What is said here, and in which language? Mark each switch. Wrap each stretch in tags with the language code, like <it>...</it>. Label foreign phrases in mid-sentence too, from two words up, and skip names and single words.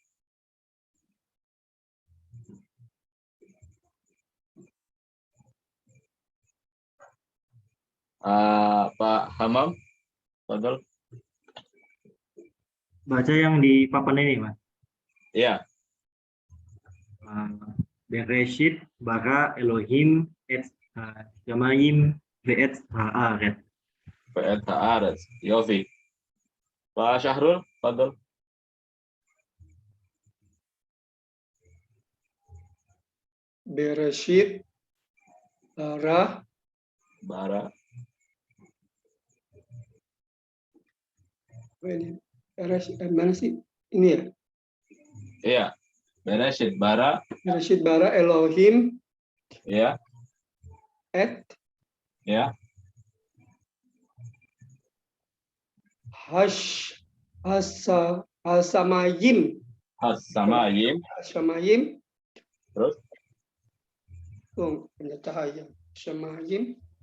<id>Pak Hamam, Fadol. Baca yang di papan ini, Mas. Ya.</id> <he>בראשית ברא אלהים את שמים ואת הארץ. ואת הארץ. יופי.</he> <id>Pak Syahrul, Fadol.</id> <he>בראשית ברא</he> <id>mana sih ini ya? Iya,</id> <he>בראשית ברא. בראשית ברא אלהים.</he> <id>Ya. Et. Ya. Hasamayim. Terus? Ada cahaya. Hasamayim.</id>